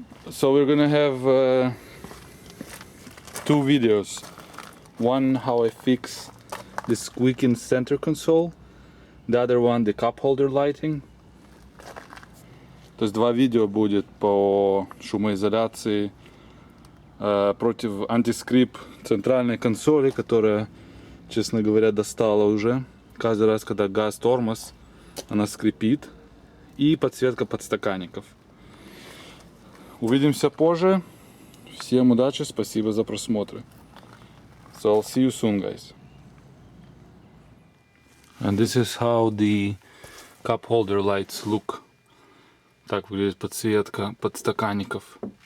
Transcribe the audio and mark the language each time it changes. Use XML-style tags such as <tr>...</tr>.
<en>So we're gonna have two videos. One how I fix the squeaking center console. The other one the cup holder lighting.</en> <ru>То есть два видео будет по шумоизоляции против антискрип центральной консоли, которая, честно говоря, достала уже. Каждый раз, когда газ, тормоз, она скрипит. И подсветка подстаканников. Увидимся позже. Всем удачи, спасибо за просмотр.</ru> <en>So I'll see you soon, guys. And this is how the cup holder lights look.</en> <ru>Так выглядит подсветка подстаканников.</ru>